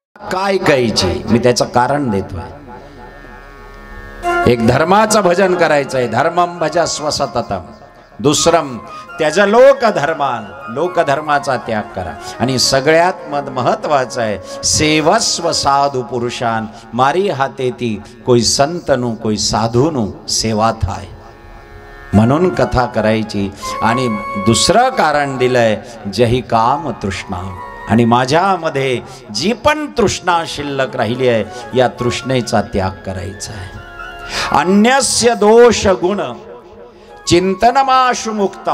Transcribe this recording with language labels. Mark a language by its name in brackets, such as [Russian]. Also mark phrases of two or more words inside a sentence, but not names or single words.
[Marathi] का ऐकायची? मी त्याचं कारण देतोय. एक धर्माचं भजन करायचंय, [Sanskrit] धर्मम भजस्व सततम. [Marathi] दुसरं त्याच लोकधर्मान, लोकधर्माचा त्याग करा. आणि सगळ्यात महत्वाचं आहे [Sanskrit] सेवस्व साधू पुरुषान, [Gujarati] મારી હાથેથી કોઈ સંતનું કોઈ સાધુનું સેવા થાય. [Marathi] म्हणून कथा करायची. आणि दुसरं कारण दिलंय [Sanskrit] जही काम तृष्णा. [Marathi] आणि माझ्यामध्ये जी पण तृष्णा शिल्लक राहिली आहे या तृष्णेचा त्याग करायचा आहे. [Sanskrit] अन्यस्य दोष गुण चिंतनमाशु मुक्ता.